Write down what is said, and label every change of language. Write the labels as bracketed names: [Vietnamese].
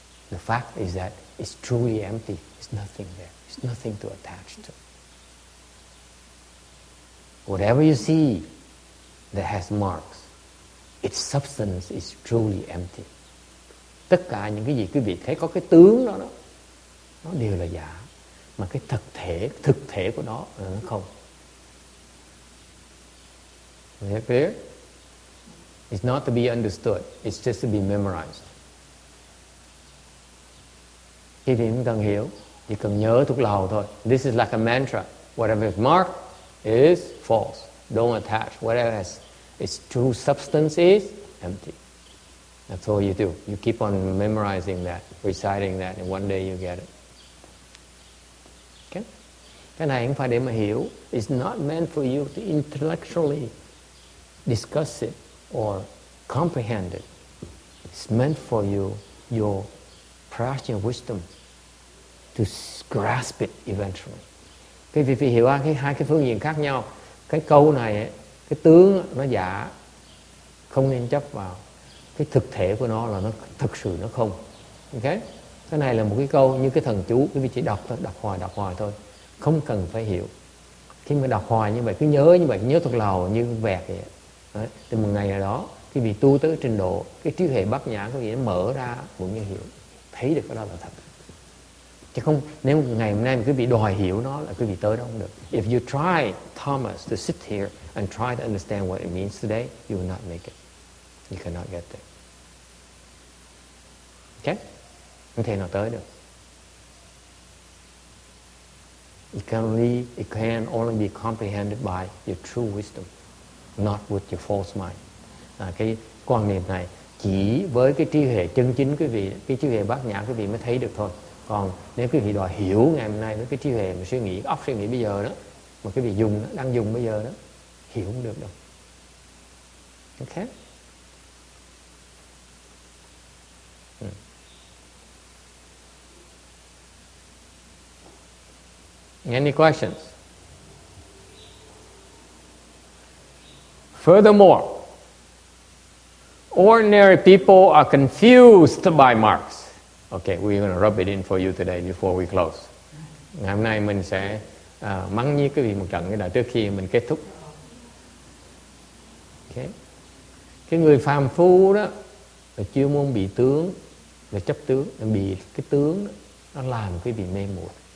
[English] The fact is that it's truly empty. There's nothing there. There's nothing to attach to. Whatever you see that has marks, its substance is truly empty. [Vietnamese] Tất cả những cái gì quý vị thấy có cái tướng đó, nó đều là giả. Mà cái thực thể của nó là nó không. [English] Is that clear? It's not to be understood. It's just to be memorized. [Vietnamese] Quý vị không cần hiểu, chỉ cần nhớ thuộc lòng thôi. [English] This is like a mantra. Whatever is marked is false. Don't attach. Whatever has its true substance is empty. That's all you do. You keep on memorizing that, reciting that, and one day you get it. Okay? [Vietnamese] Cái này không phải để mà hiểu. [English] It's not meant for you to intellectually discuss it or comprehend it. It's meant for you, your practical wisdom, to grasp it eventually. [Vietnamese] Cái vì hiểu hai cái phương diện khác nhau. Cái câu này, cái tướng nó giả, không nên chấp vào. Cái thực thể của nó là nó thực sự nó không. Okay? Cái này là một cái câu như cái thần chú, quý vị chỉ đọc thôi, đọc hoài thôi, không cần phải hiểu. Khi mà đọc hoài như vậy, cứ nhớ như vậy, nhớ thuộc lòng như vẹt vậy. Đấy, từ một ngày nào đó, quý vị tu tới trình độ, cái trí huệ bát nhã quý vị nó mở ra, cũng như hiểu, thấy được cái đó là thật. Chứ không, nếu ngày hôm nay mà quý vị đòi hiểu nó là quý vị tới đó không được. [English] If you try, Thomas, to sit here and try to understand what it means today, you will not make it. You cannot get there. [Vietnamese] Okay? Không thể nào tới được. [English] It can only be comprehended by your true wisdom, not with your false mind. [Vietnamese] Cái quan niệm này chỉ với cái trí huệ chân chính quý vị, cái trí huệ bát nhã quý vị mới thấy được thôi. Còn nếu quý vị đòi hiểu ngày hôm nay với cái trí huệ mà suy nghĩ, óc suy nghĩ bây giờ đó, mà quý vị dùng, đang dùng bây giờ đó, hiểu không được đâu. [English] Okay? Any questions? Furthermore, ordinary people are confused by marks. Okay, we're going to rub it in for you today before we close. [Vietnamese] Ngày hôm nay mình sẽ mắng nhiếc cái vị một trận cái đã trước khi mình kết thúc. Okay. Cái người phàm phu đó là chưa muốn bị tướng, là chấp tướng, là bị cái tướng đó, nó làm cái vị mê muội.